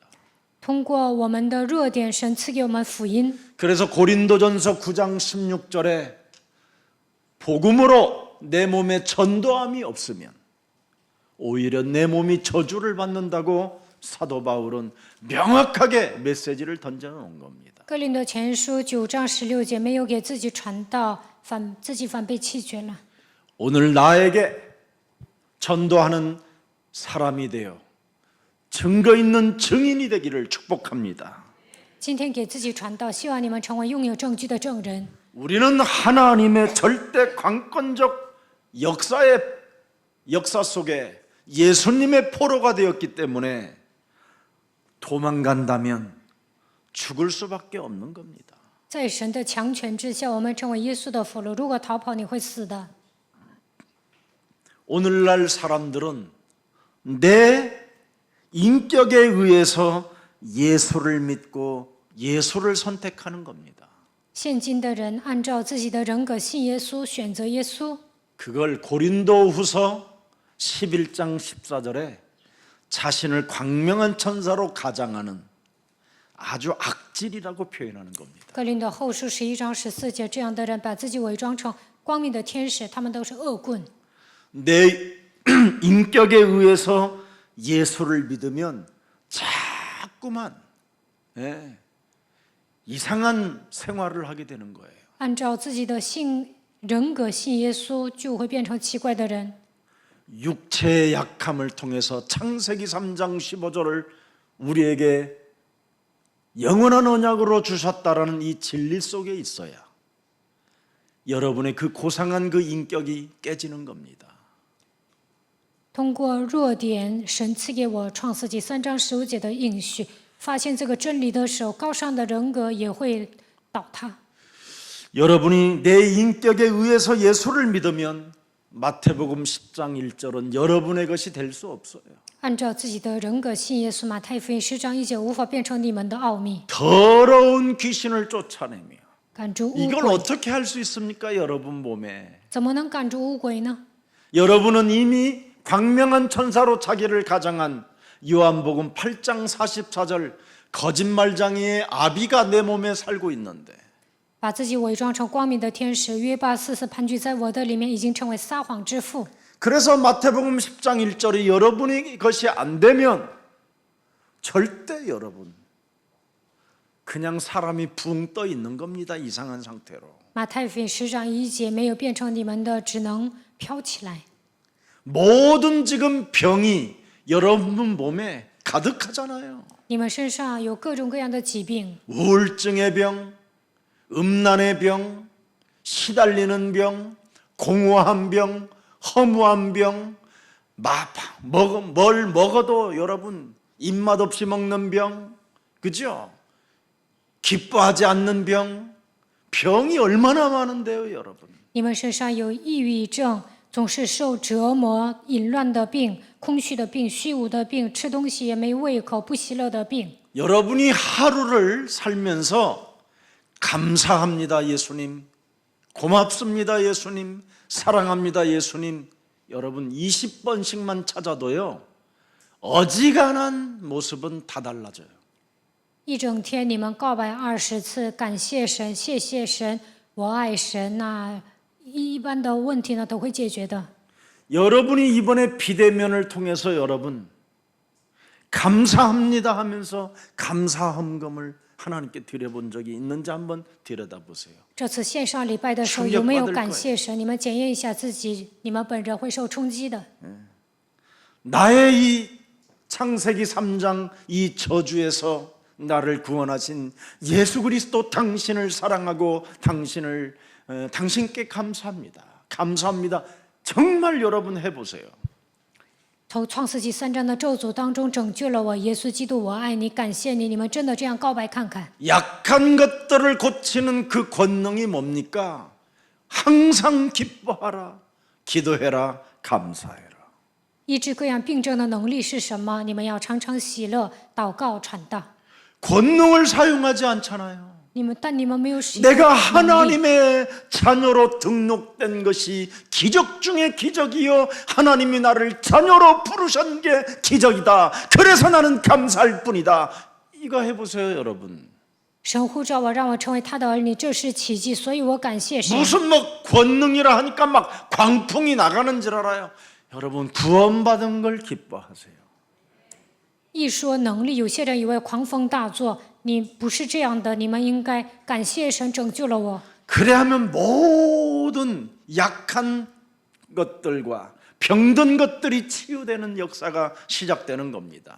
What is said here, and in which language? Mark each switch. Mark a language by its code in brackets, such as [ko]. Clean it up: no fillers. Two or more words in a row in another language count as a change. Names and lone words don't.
[zh] 通过我们的弱点，神赐给我们福音。 [ko] 그래서 고린도전서 9장 16절에 복음으로 내 몸에 전도함이 없으면 오히려 내 몸이 저주를 받는다고 사도 바울은 명확하게 메시지를 던져놓은 겁니다. [zh] 哥林多前书9章16节，没有给自己传道，自己反被弃绝了。 [ko] 오늘 나에게 전도하는 사람이 되어 증거 있는 증인이 되기를 축복합니다. [zh] 今天给自己传道，希望你们成为拥有证据的证人。 [ko] 우리는 하나님의 절대 관건적 역사 속에 예수님의 포로가 되었기 때문에 도망간다면 죽을 수밖에 없는 겁니다. [zh] 在神的强权之下，我们成为耶稣的俘虏。如果逃跑，你会死的。 [ko] 오늘날 사람들은 내 인격에 의해서 예수를 믿고 예수를 선택하는 겁니다. [zh] 现今的人按照自己的人格信耶稣，选择耶稣。 [ko] 그걸 고린도후서 11장 14절에 자신을 광명한 천사로 가장하는 아주 악질이라고 표현하는 겁니다. [zh] 哥林多后书11章14节，这样的人把自己伪装成光明的天使，他们都是恶棍。 [ko] 내 인격에 의해서 예수를 믿으면 자꾸만 이상한 생활을 하게 되는 거예요. [zh] 按照自己的人格信耶稣，就会变成奇怪的人。 [ko] 육체의 약함을 통해서 창세기 3장 15절을 우리에게 영원한 언약으로 주셨다라는 이 진리 속에 있어야 여러분의 그 고상한 그 인격이 깨지는 겁니다. [zh] 通过弱点，神赐给我创世纪3章15节的应许，发现这个真理的时候，高尚的人格也会倒塌。 [ko] 여러분이 내 인격에 의해서 예수를 믿으면 마태복음 10장 1절은 여러분의 것이 될 수 없어요. [zh] 按照自己的人格信耶稣，马太福音10章1节无法变成你们的奥秘。 [ko] 더러운 귀신을 쫓아내며 [zh] 赶逐污 [ko] 이걸 [zh] 鬼， [ko] 어떻게 할 수 있습니까? 여러분 몸에 [zh] 怎么能赶逐污鬼呢？ [ko] 여러분은 이미 광명한 천사로 자기를 가장한 요한복음 8장 44절 거짓말장애의 아비가 내 몸에 살고 있는데 [zh] 把自己伪装成光明的天使，约巴44盘踞在我的里面，已经成为撒谎之父。 [ko] 그래서 마태복음 10장 1절이 여러분의 것이 안 되면 절대 여러분 그냥 사람이 붕 떠 있는 겁니다. 이상한 상태로. [zh] 马太福音10章1节没有变成你们的，只能飘起来。 [ko] 모든 지금 병이 여러분 몸에 가득하잖아요. [zh] 你们身上有各种各样的疾病， [ko] 우울증의 병, 음란의 병, 시달리는 병, 공허한 병, 허무한 병, 뭘 먹어도 여러분 입맛 없이 먹는 병, 그죠? 기뻐하지 않는 병, 병이 얼마나 많은데요, 여러분. [zh] 你们身上有抑郁症，总是受折磨、淫乱的病、空虚的病、虚无的病，吃东西也没胃口、不喜乐的病。 [ko] 여러분이 하루를 살면서 감사합니다, 예수님. 고맙습니다, 예수님. 사랑합니다, 예수님. 여러분 20번씩만 찾아도요, 어지간한 모습은 다 달라져요. [zh] 一整天你们告白20次，感谢神，谢谢神，我爱神，那一般的问题呢都会解决的。 [ko] 여러분이 이번에 비대면을 통해서 여러분 감사합니다 하면서 감사 헌금을 하나님께 드려본 적이 있는지 한번 들여다보세요. [zh] 这次线上礼拜的时候有没有感谢神？你们检验一下自己，你们本人会受冲击的。 [ko] 나의 이 창세기 3장 이 저주에서 나를 구원하신 예수 그리스도 당신을 사랑하고 당신께 감사합니다. 감사합니다. 정말 여러분 해보세요. [zh] 从创世纪3章的咒诅当中拯救了我，耶稣基督，我爱你，感谢你。你们真的这样告白看看？ [ko] 약한 것들을 고치는 그 권능이 뭡니까? 항상 기뻐하라, 기도해라, 감사해라. [zh] 医治各样病症的能力是什么？你们要常常喜乐、祷告、传道。 [ko] 권능을 사용하지 않잖아요. [zh] 但你们没有使用 [ko] 내가 [zh] 能力。 [ko] 하나님의 자녀로 등록된 것이 기적 중에 기적이요, 하나님이 나를 자녀로 부르신 게 기적이다. 그래서 나는 감사할 뿐이다. 이거 해보세요, 여러분. [zh] 神呼召我，让我成为他的儿女，这是奇迹，所以我感谢神。 [ko] 무슨 뭐 권능이라 하니까 막 광풍이 나가는 줄 알아요. 여러분 구원받은 걸 기뻐하세요. [zh] 一说能力，有些人以为狂风大作，你不是这样的，你们应该感谢神拯救了我。 [ko] 그래야만 모든 약한 것들과 병든 것들이 치유되는 역사가 시작되는 겁니다.